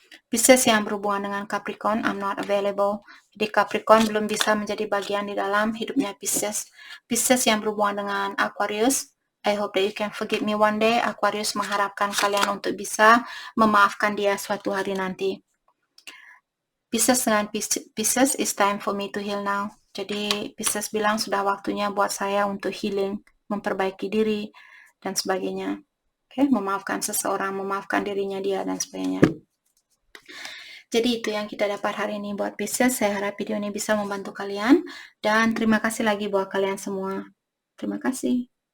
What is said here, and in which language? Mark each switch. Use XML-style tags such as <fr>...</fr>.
<id>Pisces yang berhubungan dengan Capricorn,</id> <en>I'm not available.</en> <id>Jadi Capricorn belum bisa menjadi bagian di dalam hidupnya Pisces. Pisces yang berhubungan dengan Aquarius,</id> <en>I hope that you can forgive me one day.</en> <id>Aquarius mengharapkan kalian untuk bisa memaafkan dia suatu hari nanti. Pisces dengan Pisces,</id> <en>it's time for me to heal now.</en> <id>Jadi Pisces bilang sudah waktunya buat saya untuk healing, memperbaiki diri, dan sebagainya. Memaafkan seseorang, memaafkan dirinya dia, dan sebagainya. Jadi itu yang kita dapat hari ini buat Pisces. Saya harap video ini bisa membantu kalian. Dan terima kasih lagi buat kalian semua. Terima kasih.</id>